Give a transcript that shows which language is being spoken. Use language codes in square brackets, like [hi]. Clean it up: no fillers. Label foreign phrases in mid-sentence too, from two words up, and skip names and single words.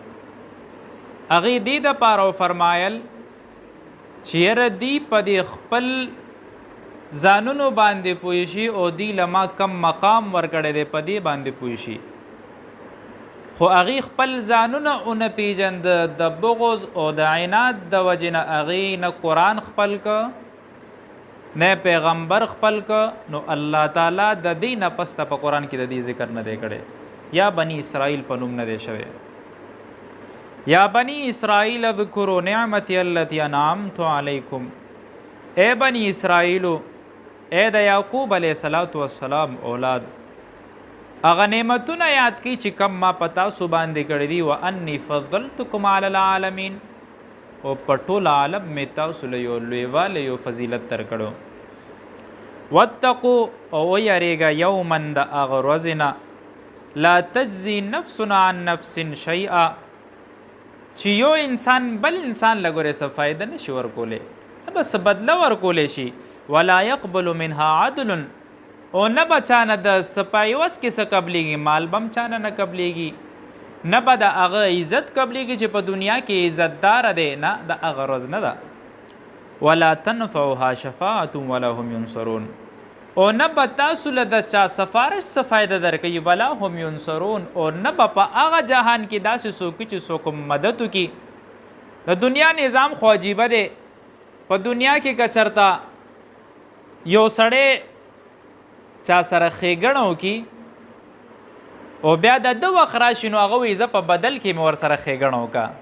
[ps] هغې دې دپاره فرمایل چې یره دی په دې خپل ځانونو باندې پوه شي او دی لما کم مقام ورکړی دی په دې باندې پوه شي، خو هغې خپل ځانونه ونه پیژند د بغض او د عناد د وجې نه هغې نه قرآن خپل که نه پیغمبر خپل که، نو الله تعالی د دې نه پسته په قرآن کې د دې ذکر نه دی کړی، یا بني اسرائیل په نوم نه دی شوی. [ar] یا بني اسرائیل اذکروا نعمتي التي انعمت علیکم، [ps] اے بني اسرائیلو، اے د یعقوب [ar] علیہ السلام [ps] اولاد، هغه نعمتونه یاد کړئ چې کم ما په تاسو باندې کړي دي. [ar] وانی فضلتکم علی العالمین، او په ټول عالم مې تاسو له یو لویوالی یو فضیلت درکړو. [ps] واتقوا، او ویریږه یوما د هغه ورځې نه [ar] لا تجزي نفس عن نفس شیئا، [ps] چې یو انسان بل انسان له ګورې څه فایده نشي ورکولی، بس بدله ورکولی شي. [ar] ولا يقبل منها عدل، [ps] او نه به چانه د سپایوس کې څه قبلیږي، مال به هم چانه نه قبلیږي، نه به د هغه عزت قبلیږي چې په دنیا کې عزتدار دی، نه د هغه ورځ نه ده. [ar] ولا تنفعها شفاعة ولا هم ينصرون، [ps] او نه به تاسو له د چا سفارش څه فایده درکوي. [ar] ولا هم ينصرون، [ps] او نه به په هغه جهان کې داسې څوک چې څوک مدد وکړي. د دنیا نظام خو عجیبه دی. په دنیا کې که چرته یو سړی چا سره ښېګڼه وکړي او بیا د ده وخت راشي نو هغه وایي زه په بدل کې مې ورسره ښېګڼه وکړه.